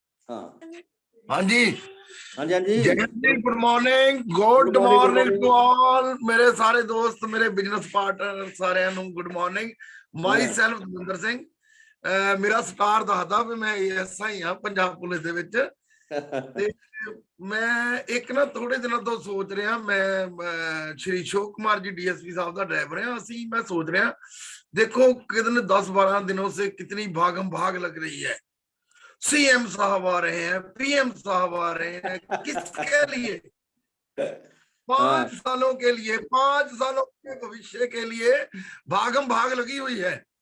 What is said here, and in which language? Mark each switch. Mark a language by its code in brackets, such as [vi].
[hi] हाँ हाँ जी, हाँ जी, हाँ जी। [en] good morning, good morning to all [hi] मेरे सारे दोस्त, मेरे बिजनेस पार्टनर सारे गुड मॉर्निंग। [en] My self Davinder Singh. [hi] मेरा स्टार [pa] ਦੱਸਦਾ ਵੀ मैं ASI ਹਾਂ ਪੰਜਾਬ ਪੁਲਿਸ ਦੇ ਵਿੱਚ। ਤੇ ਮੈਂ ਇੱਕ ਨਾ ਥੋੜੇ ਦਿਨਾਂ ਤੋਂ ਸੋਚ ਰਿਹਾ, ਮੈਂ ਸ਼੍ਰੀ ਅਸ਼ੋਕ ਕੁਮਾਰ [hi] जी DSP साहब [pa] ਦਾ ਡਰਾਈਵਰ ਹਾਂ ਅਸੀਂ। [hi] मैं सोच रहा, देखो कितने 10-12 दिनों से कितनी भागम भाग लग रही है। CM साहब आ रहे हैं, PM साहब आ रहे हैं, किसके लिए? 5 सालों के लिए, 5 सालों के भविष्य के लिए भागम भाग लगी हुई है।